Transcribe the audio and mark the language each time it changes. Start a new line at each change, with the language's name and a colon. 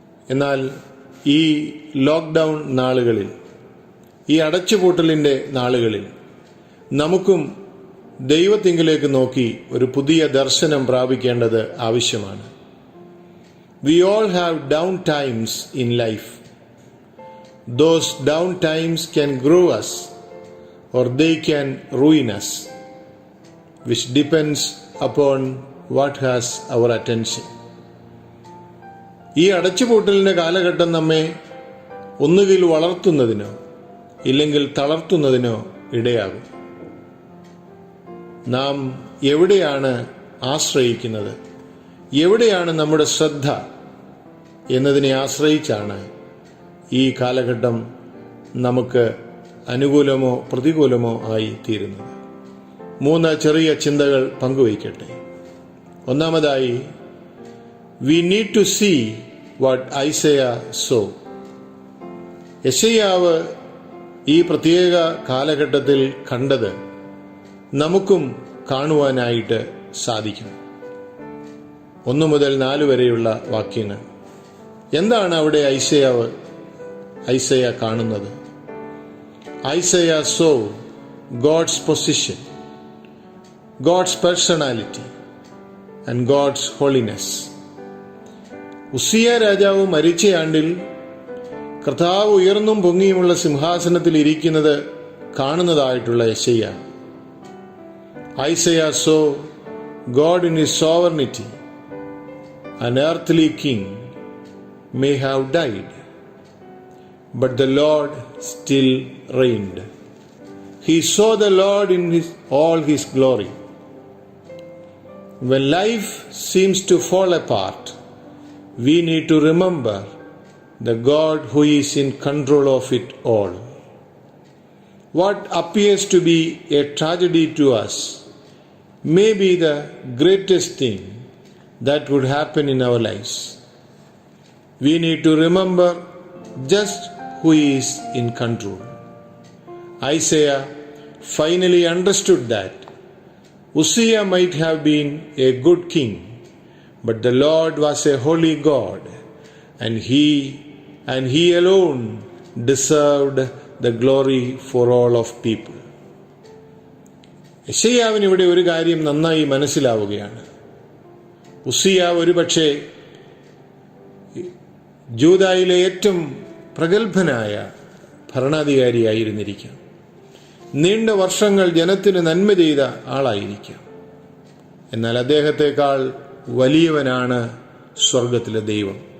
Malayalam: എന്നാൽ ഈ ലോക്ക്ഡൗൺ നാളുകളിൽ, ഈ അടച്ചുപൂട്ടലിന്റെ നാളുകളിൽ നമുക്കും ദൈവത്തിങ്കിലേക്ക് നോക്കി ഒരു പുതിയ ദർശനം പ്രാപിക്കേണ്ടത് ആവശ്യമാണ്.
English: We all have down times in life. Those down times can grow us or they can ruin us, which depends upon what has our attention.
Malayalam: ഈ അടച്ചുപൂട്ടലിന്റെ കാലഘട്ടം നമ്മെ ഒന്നുകിൽ വളർത്തുന്നതിനോ ഇല്ലെങ്കിൽ തളർത്തുന്നതിനോ ഇടയാകും. നാം എവിടെയാണ് ആശ്രയിക്കുന്നത്, എവിടെയാണ് നമ്മുടെ ശ്രദ്ധ എന്നതിനെ ആശ്രയിച്ചാണ് ഈ കാലഘട്ടം നമുക്ക് അനുകൂലമോ പ്രതികൂലമോ ആയി തീരുന്നത്. 3 ചെറിയ ചിന്തകൾ പങ്കുവയ്ക്കട്ടെ. ഒന്നാമതായി,
English: we need to see what Isaiah saw. യെശയ്യാവ്
Malayalam: ഈ പ്രത്യേക കാലഘട്ടത്തിൽ കണ്ടത് നമുക്കും കാണുവാനായിട്ട് സാധിക്കും. 1 മുതൽ 4 വരെയുള്ള വാക്യങ്ങൾ. എന്താണ് അവിടെ ഐസയ കാണുന്നത്?
English: Isaiah saw God's position, God's personality and God's holiness.
Malayalam: Uzziah രാജാവ് മരിച്ച ആണ്ടിൽ കർത്താവ് ഉയർന്നും പൊങ്ങിയുമുള്ള സിംഹാസനത്തിൽ ഇരിക്കുന്നത് കാണുന്നതായിട്ടുള്ള Isaiah.
English: Isaiah saw God in his sovereignty. An earthly king may have died, but the Lord still reigned. He saw the Lord in all his glory. When life seems to fall apart, we need to remember the God who is in control of it all. What appears to be a tragedy to us may be the greatest thing that would happen in our lives. We need to remember just who is in control. Isaiah finally understood that Uzziah might have been a good king, but the Lord was a holy God, and he alone deserved the glory for all of people.
Malayalam: യെശയ്യാവിന് ഇവിടെ ഒരു കാര്യം നന്നായി മനസ്സിലാവുകയാണ്. ഉസിയ ഒരുപക്ഷെ ജൂദായിലെ ഏറ്റവും പ്രഗത്ഭനായ ഭരണാധികാരിയായിരുന്നിരിക്കാം. നീണ്ട വർഷങ്ങൾ ജനത്തിന് നന്മ ചെയ്ത ആളായിരിക്കാം. എന്നാൽ അദ്ദേഹത്തെക്കാൾ വലിയവനാണ് സ്വർഗത്തിലെ ദൈവം.